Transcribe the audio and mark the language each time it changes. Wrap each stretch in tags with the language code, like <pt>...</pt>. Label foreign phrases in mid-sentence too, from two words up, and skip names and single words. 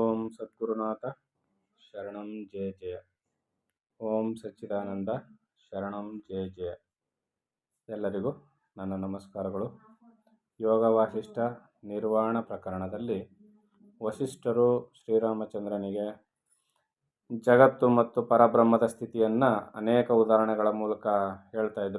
<sa>ಸದ್ಗುರುನಾಥ ಶರಣಂ ಜಯ ಜಯ. ಓಂ ಸಚ್ಚಿದಾನಂದ ಶರಣಂ ಜಯ ಜಯ.</sa> <kn>ಎಲ್ಲರಿಗೂ ನನ್ನ ನಮಸ್ಕಾರಗಳು. ಯೋಗ ವಾಸಿಷ್ಠ ನಿರ್ವಾಣ ಪ್ರಕರಣದಲ್ಲಿ ವಸಿಷ್ಠರು ಶ್ರೀರಾಮಚಂದ್ರನಿಗೆ ಜಗತ್ತು ಮತ್ತು ಪರಬ್ರಹ್ಮದ ಸ್ಥಿತಿಯನ್ನು ಅನೇಕ ಉದಾಹರಣೆಗಳ ಮೂಲಕ ಹೇಳ್ತಾ ಇದ್ರು.</kn>